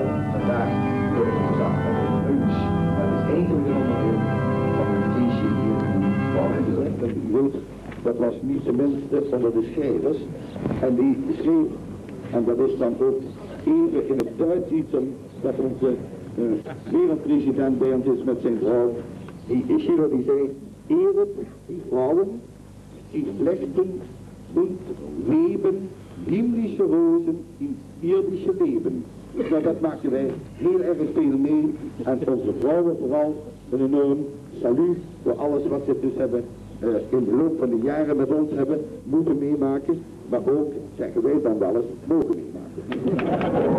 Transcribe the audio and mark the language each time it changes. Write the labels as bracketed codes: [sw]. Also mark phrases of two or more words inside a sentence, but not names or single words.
[nl] Vandaag wordt het gezag van de lunch. Dat is eigenlijk een onderdeel van het feestje hier in Bouwend. Dat was niet de minste onder de schrijvers. En die schreef, en dat is dan ook even in het Duits iets dat onze wereldpresident bij ons is met zijn vrouw. Schiller die zei, [de] Ehret die Frauen, die flechten und weben himmlische rozen in irdische leben. [nl] Nou, dat maken wij heel erg veel mee. En onze vrouwen vooral een enorm salut voor alles wat ze dus hebben in de loop van de jaren met ons hebben moeten meemaken. Maar ook, zeggen wij dan wel eens, mogen meemaken.